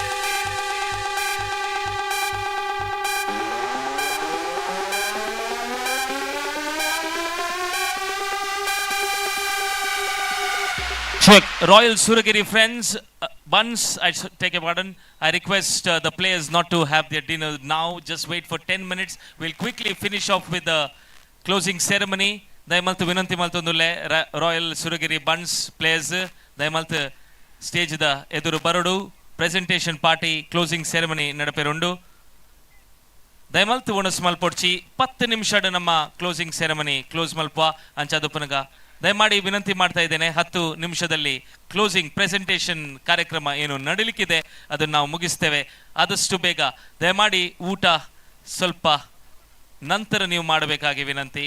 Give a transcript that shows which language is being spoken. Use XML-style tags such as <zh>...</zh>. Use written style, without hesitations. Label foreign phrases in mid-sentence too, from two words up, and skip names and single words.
<en>Check. Royal Suragiri friends, Bunts, take a pardon. I request the players not to have their dinner now. Just wait for 10 minutes. We'll quickly finish off with the closing ceremony.</en> <tcy>Dayamaltu vinanti maltondule Royal Suragiri Bunts players dayamaltu stage da eduru barodu</tcy> <en>presentation party closing ceremony</en> <tcy>nadaperundu. ದಯಮಾಲ್ತು ಒಣಸ್ ಮಲ್ಪೊಡ್ಚಿ 10 ನಿಮಿಷದ ನಮ್ಮ</tcy> <en>closing ceremony close</en> <tcy>ಮಲ್ಪ ಅಂಚಾದುಪ್ಪನಗ</tcy> <kn>ದಯಮಾಡಿ ವಿನಂತಿ ಮಾಡ್ತಾ ಇದ್ದೇನೆ 10 ನಿಮಿಷದಲ್ಲಿ</kn> <en>closing presentation</en> <kn>ಕಾರ್ಯಕ್ರಮ ಏನು ನಡೀಲಿಕ್ಕಿದೆ ಅದನ್ನು ನಾವು ಮುಗಿಸ್ತೇವೆ ಆದಷ್ಟು ಬೇಗ ದಯಮಾಡಿ ಊಟ ಸ್ವಲ್ಪ ನಂತರ ನೀವು ಮಾಡಬೇಕಾಗಿ ವಿನಂತಿ</kn>